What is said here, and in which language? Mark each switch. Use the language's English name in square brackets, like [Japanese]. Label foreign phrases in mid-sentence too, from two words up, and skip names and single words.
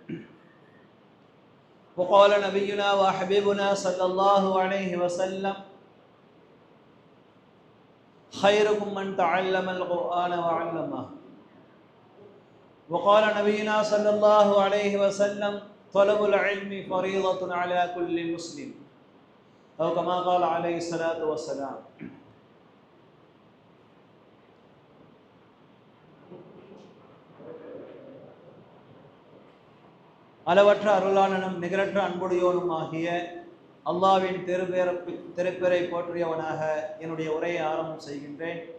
[Arabic] وقال نبينا وحبيبنا صلى الله عليه وسلم: خيركم من تعلم القرآن وعلمه. وقال نبينا صلى الله عليه وسلم: طلب العلم فريضة على كل مسلم، أو كما قال عليه الصلاة والسلام. [Tamil] அளவற்ற அருளாளனும் நிகரற்ற அன்புடையோனும் ஆகிய அல்லாஹ்வின் திருப்பெயரை போற்றியவனாக என்னுடைய உரையை ஆரம்பம் செய்கின்றேன்.